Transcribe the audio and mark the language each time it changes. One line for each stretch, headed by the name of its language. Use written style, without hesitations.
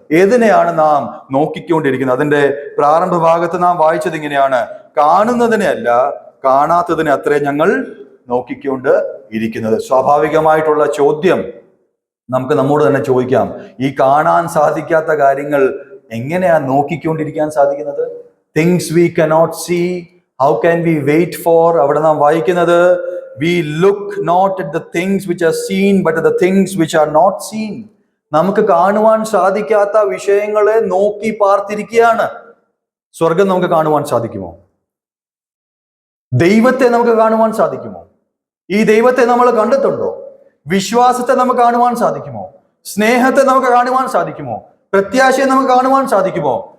Malayalam: ഏതിനെയാണ് നാം നോക്കിക്കൊണ്ടിരിക്കുന്നത്? അതിന്റെ പ്രാരംഭ ഭാഗത്ത് നാം വായിച്ചത് ഇങ്ങനെയാണ്: കാണുന്നതിനെ അല്ല, കാണാത്തതിനെ അത്രേ ഞങ്ങൾ നോക്കിക്കൊണ്ട് ഇരിക്കുന്നത്. സ്വാഭാവികമായിട്ടുള്ള ചോദ്യം നമുക്ക് നമ്മോട് തന്നെ ചോദിക്കാം, ഈ കാണാൻ സാധിക്കാത്ത കാര്യങ്ങൾ എങ്ങനെയാ നോക്കിക്കൊണ്ടിരിക്കാൻ സാധിക്കുന്നത്?
English: Things we cannot see, how can we wait for?
Malayalam: അവിടെ നാം വായിക്കുന്നത്,
English: we look not at the things which are seen but at the things which are not seen.
Malayalam: നമുക്ക് കാണുവാൻ സാധിക്കാത്ത വിഷയങ്ങളെ നോക്കി പാർത്തിരിക്കുകയാണ്. സ്വർഗം നമുക്ക് കാണുവാൻ സാധിക്കുമോ? ദൈവത്തെ നമുക്ക് കാണുവാൻ സാധിക്കുമോ? ഈ ദൈവത്തെ നമ്മൾ കണ്ടിട്ടുണ്ടോ? വിശ്വാസത്തെ നമുക്ക് കാണുവാൻ സാധിക്കുമോ? സ്നേഹത്തെ നമുക്ക് കാണുവാൻ സാധിക്കുമോ? പ്രത്യാശയെ നമുക്ക് കാണുവാൻ സാധിക്കുമോ?